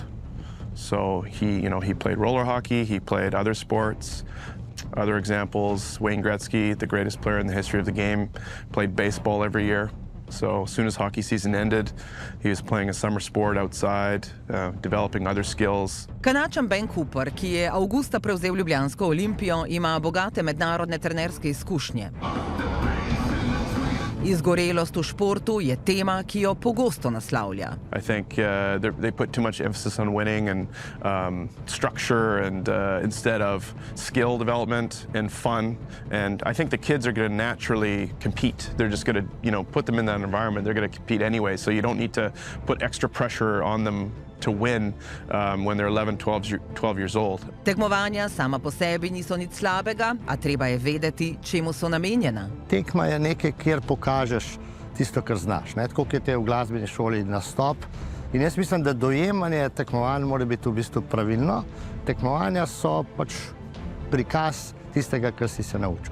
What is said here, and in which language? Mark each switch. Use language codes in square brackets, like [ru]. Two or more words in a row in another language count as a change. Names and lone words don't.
[en] So he played roller hockey, he played other sports. Other examples, Wayne Gretzky, the greatest player in the history of the game, played baseball every year. So as soon as hockey season ended, he was playing a summer sport outside, developing other skills. [sl] Kanačan Ben Cooper, ki je avgusta prevzel ljubljansko Olimpijo, ima bogate mednarodne trenerske izkušnje. Izgorelost v športu je tema, ki jo pogosto naslavlja. [en] I think they put too much emphasis on winning and structure and instead of skill development and fun. And I think the kids are going to naturally compete. They're just going to, put them in that environment. They're going to compete anyway, so you don't need to put extra pressure on them to win when they're 11, 12 years old. [sl] Tekmovanja sama po sebi niso nič slabega, a treba je vedeti, čemu so namenjena. Tekma je nekaj, kjer pokažeš tisto, kar znaš. Tako kot je v glasbeni šoli nastop. In jaz mislim, da dojemanje tekmovanj mora biti v bistvu pravilno. Tekmovanja so pač prikaz tistega, kar si se naučil.